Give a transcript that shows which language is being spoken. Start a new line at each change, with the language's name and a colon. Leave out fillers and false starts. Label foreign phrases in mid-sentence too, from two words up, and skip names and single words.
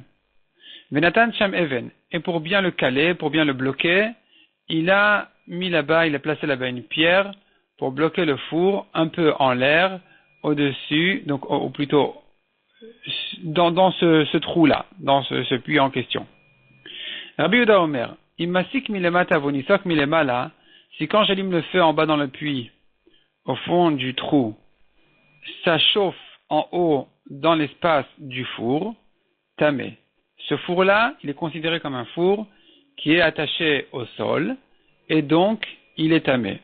Hebrew: ונתן שם אבן.
French: Et pour bien le caler, pour bien le bloquer, il a placé là-bas une pierre pour bloquer le four un peu en l'air, au-dessus, donc ou plutôt dans ce trou-là, dans ce puits en question.
Hebrew: רבי יהודה אומר אם מסיק מלמטה וניסוק מלמעלה,
French: si quand j'allume le feu en bas dans le puits, au fond du trou, ça chauffe en haut dans l'espace du four, tamé. Ce four-là, il est considéré comme un four qui est attaché au sol, et donc il est tamé.